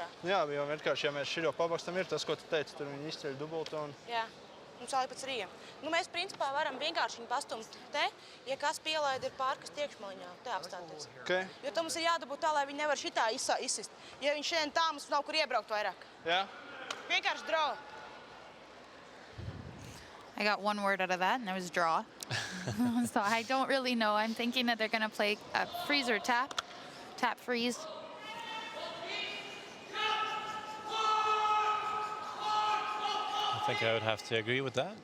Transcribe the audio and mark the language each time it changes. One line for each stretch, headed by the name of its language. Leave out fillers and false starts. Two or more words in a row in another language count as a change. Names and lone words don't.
Latvian: Jā, jo vienkārši, ja mēs širo pabakstam, ir tas, ko tu teici, tur viņi izceļ dubultu un... Jā, un sāli pēc rījiem. Nu, mēs principā varam vienkārši viņu pastumt te, ja kas pielaida ir pārkast iekšmaliņā, te apstāties. Okay. Jo to mums ir jādabūt tā, lai viņi nevar šitā izsist. Ja viņš šeit tā, mums nav kur iebraukt vairāk. Jā. Vienkārši draw.
English: I got one word out of that, and it was draw. So I don't really know. I'm thinking that they're going to play a freeze or tap freeze. I think I would have to agree with that.